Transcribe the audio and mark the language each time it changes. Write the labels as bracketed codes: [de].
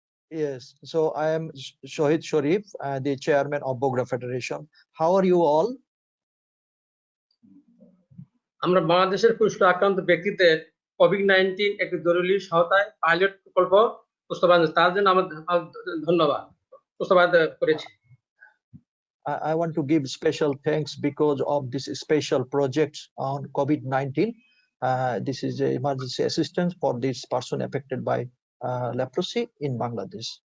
[en] Yes, so I am Shohid Sharif, the chairman of Bogra Federation. How are you all? [bn] আমরা বাংলাদেশের কুষ্ঠ আক্রান্ত ব্যক্তিদের COVID-19 একটি জরুরি সহায়তায় পাইলট প্রকল্প প্রস্তাবনা, তার জন্য আমাদের ধন্যবাদ প্রস্তাব করেছি। [en] I want to give special thanks because of this special project on COVID-19. This is an emergency assistance for this person affected by leprosy in Bangladesh.